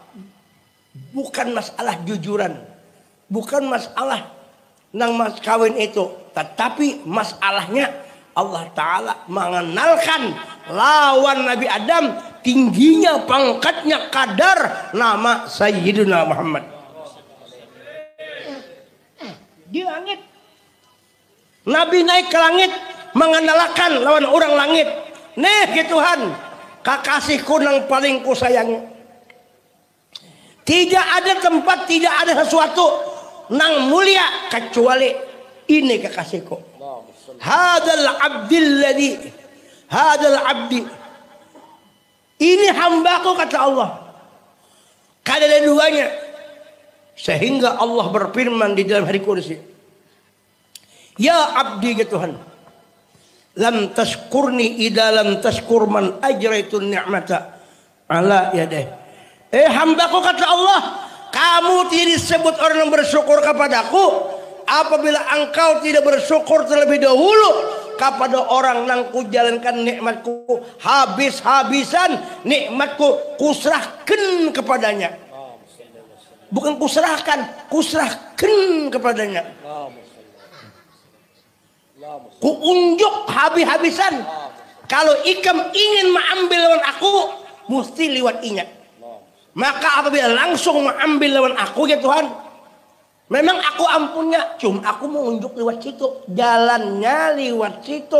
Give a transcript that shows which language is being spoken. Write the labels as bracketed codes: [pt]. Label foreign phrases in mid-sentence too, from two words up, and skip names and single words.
[id] Bukan masalah jujuran, bukan masalah nang mas kawin itu, tetapi masalahnya Allah Ta'ala mengenalkan lawan Nabi Adam tingginya pangkatnya kadar nama Sayyidina Muhammad di langit. Nabi naik ke langit mengenalkan lawan orang langit. Nih ke Tuhan, kakasihku nang paling ku sayangi. Tidak ada tempat, tidak ada sesuatu nang mulia kecuali ini kekasihku. [ar] هذا عبدي الذي، هذا عبدي. [id] Ini hambaku kata Allah. [bjn] Kada ada duanya. [id] Sehingga Allah berfirman di dalam hadits qudsi. [ar] يا عبدي [id] ya Tuhan. [ar] لم تشكرني إذا لم تشكر من أجريت نعمتي على يديه. [id] Hambaku kata Allah, kamu tidak disebut orang yang bersyukur kepadaku apabila engkau tidak bersyukur terlebih dahulu kepada orang yang kujalankan nikmatku habis-habisan, nikmatku kusrahkan kepadanya. Bukan kusrahkan, kusrahkan kepadanya. Kuunjuk habis-habisan. Kalau ikam ingin mengambil lawan aku, mesti lewat inya. Maka apabila langsung mengambil lawan aku ya Tuhan, memang aku ampunnya, cuma aku mau unjuk lewat situ, jalannya lewat situ.